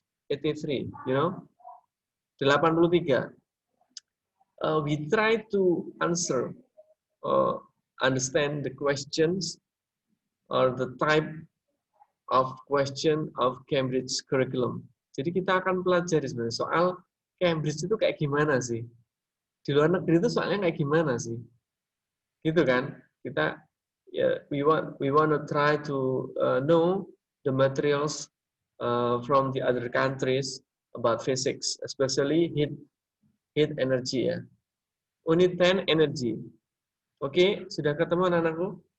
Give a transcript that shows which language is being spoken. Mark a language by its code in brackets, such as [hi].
[en] 83, you know? 83. We try to answer understand the questions or the type of question of Cambridge curriculum. [id] Jadi kita akan pelajari sebenarnya soal Cambridge itu kayak gimana sih? Di luar negeri itu soalnya kayak gimana sih? Gitu kan? Kita [en] we want to try to know the materials from the other countries about physics, especially heat energy ya. Unit 10 energy. [id] Oke, sudah ketemu anak-anakku?